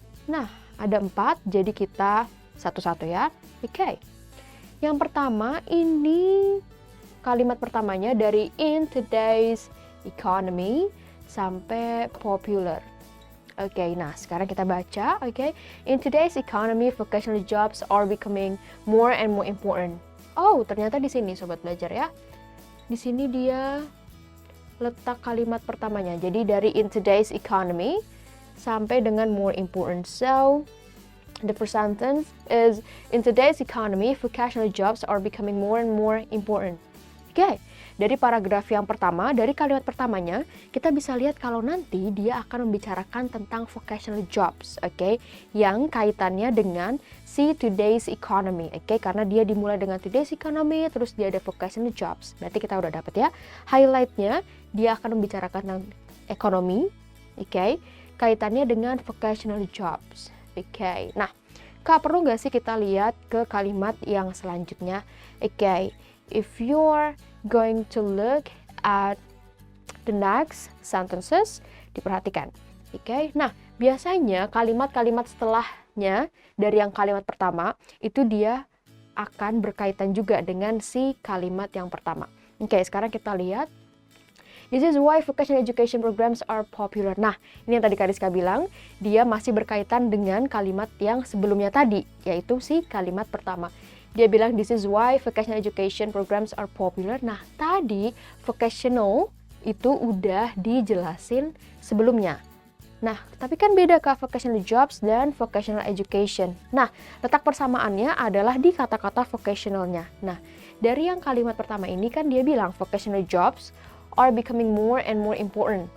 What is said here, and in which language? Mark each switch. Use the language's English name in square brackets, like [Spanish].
[Indonesian] Nah, ada 4, jadi kita satu-satu ya. Oke. Yang pertama, ini kalimat pertamanya dari [English] in today's economy [Indonesian] sampai popular. Oke, nah sekarang kita baca. [English] Oke, in today's economy, vocational jobs are becoming more and more important. [Indonesian] Oh, ternyata di sini Sobat Belajar ya. Di sini dia letak kalimat pertamanya. Jadi dari [English] in today's economy [Indonesian] sampai dengan [English] more important. So, the first sentence is, in today's economy, vocational jobs are becoming more and more important. [Indonesian] Oke, dari paragraf yang pertama, dari kalimat pertamanya, kita bisa lihat kalau nanti dia akan membicarakan tentang vocational jobs, oke, yang kaitannya dengan si today's economy, oke, karena dia dimulai dengan today's economy, terus dia ada vocational jobs. Berarti kita udah dapat ya, highlightnya dia akan membicarakan tentang ekonomi, oke, kaitannya dengan vocational jobs. Oke, nah Kak perlu nggak sih kita lihat ke kalimat yang selanjutnya? [English] Oke, if you're going to look at the next sentences, [Indonesian] diperhatikan. Oke, nah biasanya kalimat-kalimat setelahnya dari yang kalimat pertama itu dia akan berkaitan juga dengan si kalimat yang pertama. Oke, sekarang kita lihat. [English] This is why vocational education programs are popular. [Indonesian] Nah, ini yang tadi Kak Rizka bilang, dia masih berkaitan dengan kalimat yang sebelumnya tadi, yaitu si kalimat pertama. Dia bilang, [English] this is why vocational education programs are popular. [Indonesian] Nah, tadi vocational itu udah dijelasin sebelumnya. Nah, tapi kan beda Kak, vocational jobs dan vocational education. Nah, letak persamaannya adalah di kata-kata vocationalnya. Nah, dari yang kalimat pertama ini kan dia bilang vocational jobs [English] are becoming more and more important.